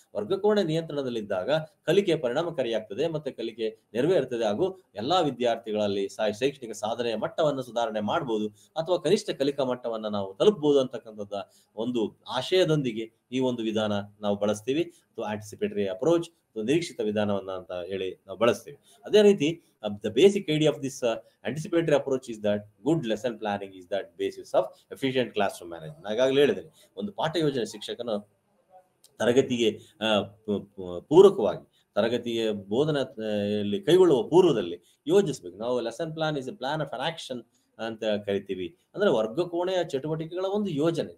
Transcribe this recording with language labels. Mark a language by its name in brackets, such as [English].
[Kannada] ವರ್ಗ ಕೋಣೆ ನಿಯಂತ್ರಣದಲ್ಲಿದ್ದಾಗ ಕಲಿಕೆ ಪರಿಣಾಮಕಾರಿಯಾಗ್ತದೆ, ಮತ್ತೆ ಕಲಿಕೆ ನೆರವೇರ್ತದೆ, ಹಾಗೂ ಎಲ್ಲಾ ವಿದ್ಯಾರ್ಥಿಗಳಲ್ಲಿ ಶೈಕ್ಷಣಿಕ ಸಾಧನೆಯ ಮಟ್ಟವನ್ನು ಸುಧಾರಣೆ ಮಾಡಬಹುದು ಅಥವಾ ಕನಿಷ್ಠ ಕಲಿಕಾ ಮಟ್ಟವನ್ನ ನಾವು ತಲುಪಬಹುದು ಅಂತಕ್ಕಂಥದ್ದ ಒಂದು ಆಶಯದೊಂದಿಗೆ ಈ ಒಂದು ವಿಧಾನ ನಾವು ಬಳಸ್ತೀವಿ. ಅಥವಾ ಆಂಟಿಸಿಪೇಟರಿ ಅಪ್ರೋಚ್, ನಿರೀಕ್ಷಿತ ವಿಧಾನವನ್ನ ಅಂತ ಹೇಳಿ ನಾವು ಬಳಸ್ತೀವಿ. ಅದೇ ರೀತಿ [English] the basic idea of this anticipatory approach is that good lesson planning is that basis of efficient classroom management. [Kannada] ನಾಗಾಗಲೇ ಹೇಳಿದೆ, ಒಂದು ಪಾಠ ಯೋಜನೆ ಶಿಕ್ಷಕನ ತರಗತಿಗೆ ಪೂರಕವಾಗಿ ತರಗತಿಯ ಬೋಧನೆಯಲ್ಲಿ ಕೈಗೊಳ್ಳುವ ಪೂರ್ವದಲ್ಲಿ ಯೋಜಿಸಬೇಕು. ನಾವು [English] lesson plan is a plan of an action [Kannada] ಅಂತ ಕರಿತೀವಿ. ಅಂದ್ರೆ ವರ್ಗ ಕೋಣೆಯ ಚಟುವಟಿಕೆಗಳ ಒಂದು ಯೋಜನೆ.